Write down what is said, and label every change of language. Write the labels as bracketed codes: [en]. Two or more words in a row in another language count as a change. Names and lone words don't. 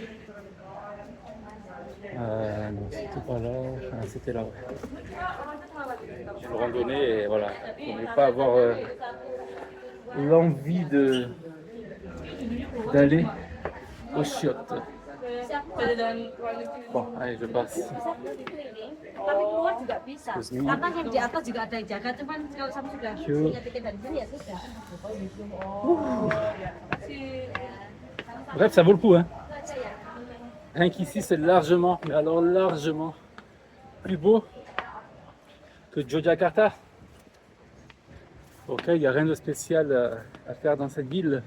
[fr] Non, c'était pas là. Ah, c'était là, ouais. J'ai une randonnée et voilà. Pour ne pas avoir l'envie d'aller aux chiottes. Bon, allez, je passe. [id] Tapi keluar juga bisa. [en] Excuse me. [id] Karena yang di atas juga ada yang jaga, cuman kalau kamu sudah [en] Thank you. [id] punya tiket dan beli ya sudah. [fr] Bref, ça vaut le coup, hein. Rien qu'ici, c'est largement, mais alors largement plus beau que Yogyakarta. Ok, il n'y a rien de spécial à faire dans cette ville.